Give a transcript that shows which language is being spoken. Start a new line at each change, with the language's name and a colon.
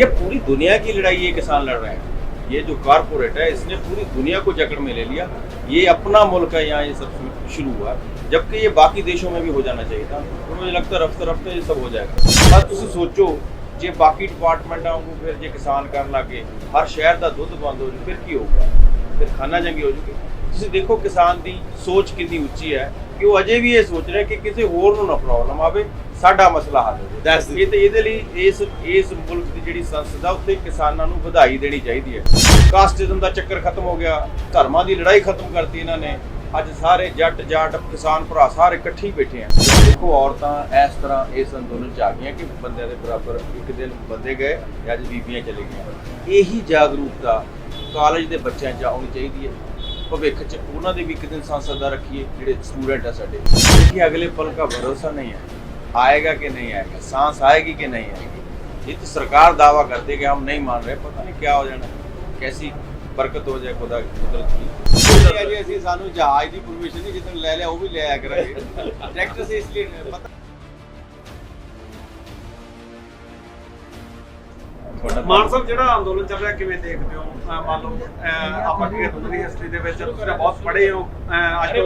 Hindi: ये पूरी दुनिया की लड़ाई ये किसान लड़ रहे हैं। ये जो कारपोरेट है, इसने पूरी दुनिया को जकड़ में ले लिया। ये अपना मुल्क है, यहाँ ये सब शुरू हुआ, जबकि ये बाकी देशों में भी हो जाना चाहिए था। तो मुझे लगता है रफ्ते रफ्ते ये सब हो जाएगा। बस तुम सोचो, जे बाकी डिपार्टमेंटां को फिर जे किसान कर लागे, हर शहर का दुध बंद हो जाए, फिर की होगा? फिर खाना जंगी हो जाएगी।
Punjabi: ਤੁਸੀਂ ਦੇਖੋ ਕਿਸਾਨ ਦੀ ਸੋਚ ਕਿੰਨੀ ਉੱਚੀ ਹੈ ਕਿ ਉਹ ਅਜੇ ਵੀ ਇਹ ਸੋਚ ਰਿਹਾ ਕਿ ਕਿਸੇ ਹੋਰ ਨੂੰ ਨਾ ਪ੍ਰੋਬਲਮ ਆਵੇ, ਸਾਡਾ ਮਸਲਾ ਹੱਲ ਹੋ ਜਾਵੇ। ਇਹ ਤੇ ਇਹਦੇ ਲਈ ਇਸ ਮੁਲਕ ਦੀ ਜਿਹੜੀ ਸੰਸਦ ਆ ਉੱਤੇ ਕਿਸਾਨਾਂ ਨੂੰ ਵਧਾਈ ਦੇਣੀ ਚਾਹੀਦੀ ਹੈ। ਕਾਸਟਿਜ਼ਮ ਦਾ ਚੱਕਰ ਖਤਮ ਹੋ ਗਿਆ, ਧਰਮਾਂ ਦੀ ਲੜਾਈ ਖਤਮ ਕਰਤੀ ਇਹਨਾਂ ਨੇ। ਅੱਜ ਸਾਰੇ ਜੱਟ ਜਾਟ ਕਿਸਾਨ ਭਰਾ ਸਾਰੇ ਇਕੱਠੇ ਹੀ ਬੈਠੇ ਆ। ਦੇਖੋ, ਔਰਤਾਂ ਇਸ ਤਰ੍ਹਾਂ ਇਸ ਅੰਦੋਲਨ ਚ ਆ ਗਈਆਂ ਕਿ ਬੰਦਿਆਂ ਦੇ ਬਰਾਬਰ ਇੱਕ ਦਿਨ ਬੰਦੇ ਗਏ, ਅੱਜ ਬੀਬੀਆਂ ਚਲੇ ਗਈਆਂ। ਇਹੀ ਜਾਗਰੂਕਤਾ ਕਾਲਜ ਦੇ ਬੱਚਿਆਂ 'ਚ ਆਉਣੀ ਚਾਹੀਦੀ ਹੈ। ਭਵਿੱਖ 'ਚ ਉਹਨਾਂ ਦੇ ਵੀ ਇੱਕ ਦਿਨ ਸੰਸਦ ਦਾ ਰੱਖੀਏ, ਜਿਹੜੇ स्टूडेंट है साढ़े।
Hindi: देखिए, अगले पल का भरोसा नहीं है, आएगा कि नहीं आएगा, सांस आएगी कि नहीं आएगी। ये तो सरकार दावा करती है कि हम नहीं मान रहे, पता नहीं क्या हो जाना, कैसी बरकत हो जाए खुदा कुदरत की।
Punjabi: अजे ਅਸੀਂ ਸਾਨੂੰ ਜਹਾਜ਼ ਦੀ ਪਰਮਿਸ਼ਨ ਨਹੀਂ ਜਿੱਦਣ ਲੈ ਲਿਆ ਉਹ ਵੀ ਲੈ ਆਇਆ ਕਰਾਂਗੇ। ਟਰੈਕਟਰ ਸੇ ਇਸ ਲਈ ਪਤਾ ਮਾਨ ਸਾਹਿਬ, ਜਿਹੜਾ ਅੰਦੋਲਨ ਚੱਲ ਰਿਹਾ ਕਿਵੇਂ ਦੇਖਦੇ ਹੋ? ਮੰਨ ਲਓ ਆਪਾਂ ਕੀ ਤੁਹਾਡੀ ਹਿਸਟਰੀ ਦੇ ਵਿੱਚ ਤੁਸੀਂ ਬਹੁਤ ਪੜ੍ਹੇ ਹੋ, ਅੱਜ ਤੋਂ